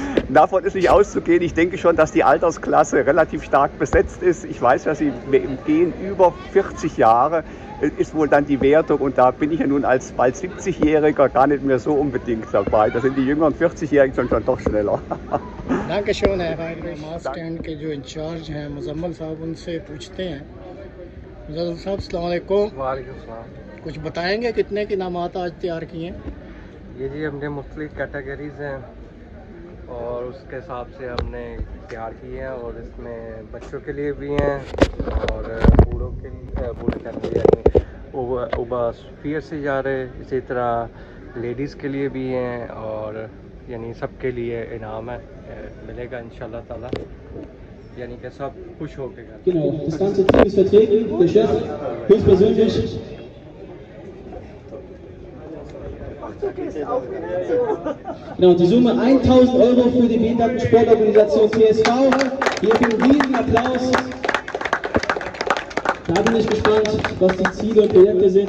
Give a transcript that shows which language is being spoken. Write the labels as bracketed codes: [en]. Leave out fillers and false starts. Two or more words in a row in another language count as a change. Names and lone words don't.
[de] Davon ist nicht auszugehen. Ich denke schon, dass die Altersklasse relativ stark besetzt ist. Ich weiß ja, Sie gehen über 40 Jahre, ist wohl dann die Wertung. Und da bin ich ja nun als bald 70-Jähriger gar nicht mehr so unbedingt dabei. Da sind die jüngeren 40-Jährigen schon doch schneller. Dankeschön, Herr Heinrich. [hi] Maßstand के जो इंचार्ज हैं मुजम्मल साहब, उनसे पूछते हैं। मुजम्मल साहब, [ar] السلام عليكم. وعليكم السلام. [hi] कुछ बताएंगे कितने के इनामात आज तैयार किए हैं? ये जी हमने मुख्तलिफ कैटेगरीज़ हैं और उसके हिसाब से हमने तैयार किए हैं और इसमें बच्चों के लिए भी हैं और बूढ़ों के लिए बूढ़े कहते उबा स्फीयर से जा रहे, इसी तरह लेडीज़ के लिए भी हैं और यानी सबके लिए इनाम है मिलेगा [ar] إن شاء الله تعالى, [hi] यानी कि सब खुश होकर [de] Genau, das ganze Team ist vertreten, der Chef höchstpersönlich. Genau, die Summe 1.000 € für die Behindertensportorganisation TSV. Hier für einen riesen Applaus. Da bin ich gespannt, was die Ziele und Projekte sind.